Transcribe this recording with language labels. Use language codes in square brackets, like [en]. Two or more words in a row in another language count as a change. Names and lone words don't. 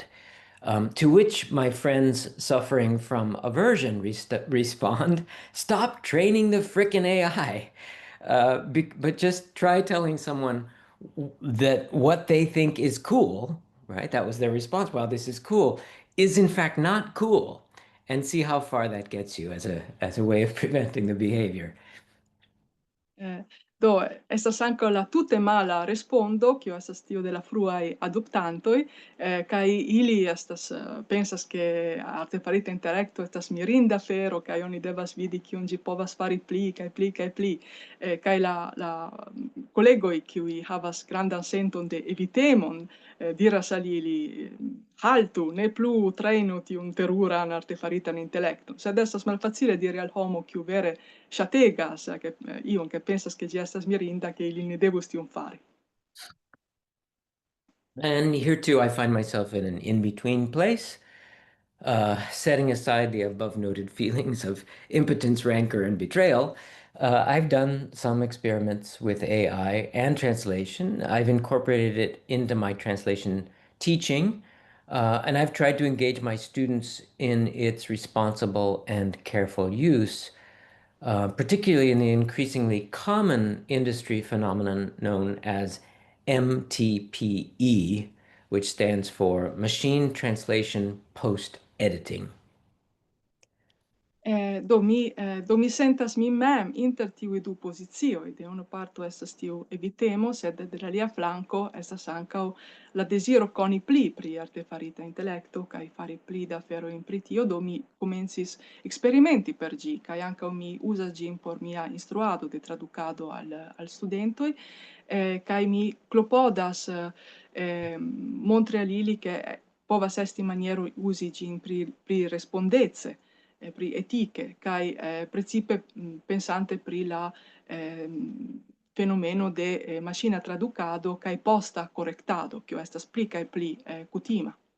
[en] To which my friends suffering from aversion respond, stop training the frickin' AI. But just try telling someone that what they think is cool, right? That was their response. Wow, this is cool, is in fact not cool. And see how far that gets you as a way of preventing the behavior. [eo] Do estas ankaŭ la tute mala respondo, kio estas tio de la fruaj adoptantoj, kaj ili pensas ke artefarita intelekto estas mirinda fero, kaj oni devas vidi kion ĝi povas fari pli kaj pli kaj pli. Kaj la kolegoj, kiuj havas grandan senton de evitemon, diras al ili, haltu, ne plu trainu tiun teruran artefaritan intelekton. Sed estas malfacile diri al homo kiu vere ŝategas ion che pensas che ĝi estas mirinda, che ili ne devus tion fari. [en] And here too, I find myself in an in-between place, setting aside the above noted feelings of impotence, rancor, and betrayal. I've done some experiments with AI and translation. I've incorporated it into my translation teaching, and I've tried to engage my students in its responsible and careful use, particularly in the increasingly common industry phenomenon known as MTPE, which stands for Machine Translation Post-Editing. [eo] Do mi sentas mi mem inter tiuj du pozicioj, de unu parto estas tiu evitemo, sed de la lia flanko estas ankaŭ la deziro koni pli pri artefarita intelekto kaj fari pli da aferojn pri tio. Do mi komencis eksperimenti per ĝi, kaj ankaŭ mi uzas ĝin por mia instruado de tradukado al studentoj, kaj mi klopodas montri al ili ke povas esti maniero uzi ĝin pri respondece, pri etike, kai precipe pensante pri la fenomeno de machina tradukado kai posta correctado, kio estas pli kai pli kutima.